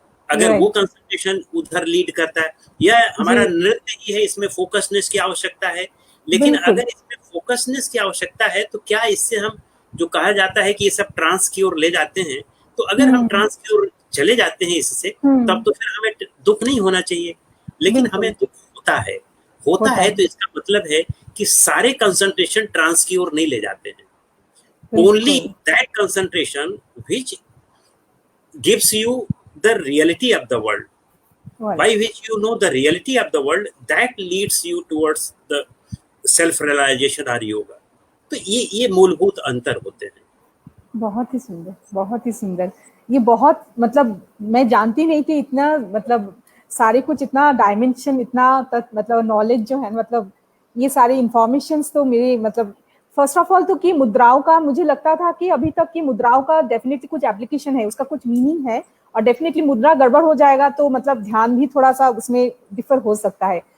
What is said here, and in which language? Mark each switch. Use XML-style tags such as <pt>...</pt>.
<hi>अगर वो कंसंट्रेशन उधर लीड करता है, या हमारा नृत्य ही है, इसमें फोकसनेस की आवश्यकता है, लेकिन अगर इसमें फोकसनेस की आवश्यकता है तो क्या इससे हम, जो कहा जाता है कि ये सब ट्रांस की ओर ले जाते हैं, तो अगर हम ट्रांस की ओर चले जाते हैं इससे, तब तो फिर हमें दुख नहीं होना चाहिए। लेकिन हमें दुख होता है तो इसका मतलब है कि सारे कंसंट्रेशन ट्रांस की ओर नहीं ले जाते हैं।</hi> <en>Only that concentration which gives you the reality of the world, by which you know the reality of the world, that leads you towards the self realization or yoga।</en> <hi>तो ये मूलभूत अंतर होते हैं। बहुत ही सुंदर, बहुत ही सुंदर। ये बहुत, मतलब मैं जानती नहीं थी इतना, मतलब सारे कुछ इतना डायमेंशन, इतना मतलब नॉलेज जो है, मतलब ये सारे इंफॉर्मेशंस तो मेरे, मतलब फर्स्ट ऑफ ऑल तो कि मुद्राओं का, मुझे लगता था कि अभी तक की मुद्राओं का डेफिनेटली कुछ एप्लीकेशन है, उसका कुछ मीनिंग है, और डेफिनेटली मुद्रा गड़बड़ हो जाएगा तो मतलब ध्यान भी थोड़ा सा उसमें डिफर हो सकता है।</hi>